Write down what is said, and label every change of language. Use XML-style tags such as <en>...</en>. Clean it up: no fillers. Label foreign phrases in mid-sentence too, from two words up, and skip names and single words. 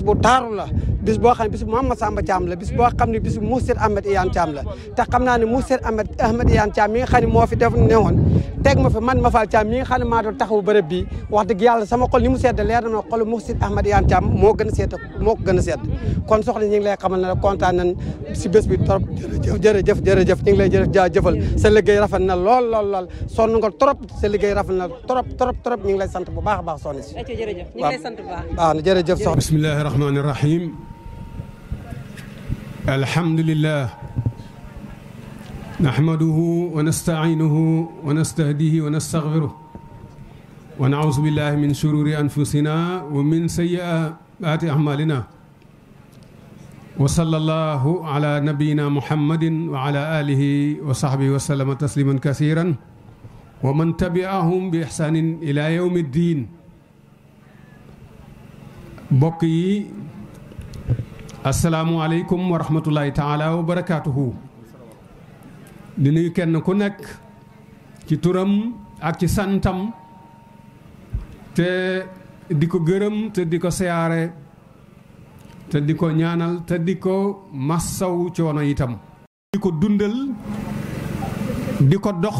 <wo>bu taaru la bis boo xam ne bis bu Mame Massamba Thiam la bis boo xam ne bis bu Mourchid Ahmed Iyane Thiam la te xam naa ne Mourchid Ahmed Iyane Thiam mi nga xam ne moo fi def newoon teg ma fi man ma fal Thiam mi nga xam ne maa doon taxawu bërëb bi wax dëgg yàlla sama xol ni mu sedd leer na ma xol Mourchid Ahmed Iyane Thiam moo ko gën a sedd kon soxna ñu ngi lay xamal ne kontaan nañ si bés bi trop jërëjëf ñu ngi lay jaajëfal sa liggéey rafet na lool sonn nga trop sa liggéey rafet na trop ñu ngi lay sant bu baax a baax soxna si jërëjëf ñu ngi lay sant bu baax waaw jërëjëf soxna</wo> <ar>بسم الله الرحمن الرحيم الحمد لله نحمده ونستعينه ونستهديه ونستغفره ونعوذ بالله من شرور أنفسنا ومن سيئات أعمالنا وصلى الله على نبينا محمد وعلى آله وصحبه وسلم تسليما كثيرا ومن تبعهم بإحسان إلى يوم الدين</ar> <wo>mbokk yi</wo> <ar>السلام عليكم ورحمة الله تعالى وبركاته</ar> <wo>di nuyu kenn ku nekk ci turam ak ci santam te di ko gërëm te di ko siyaare te di ko ñaanal te di ko massaw coono itam di ko dundal di ko dox</wo>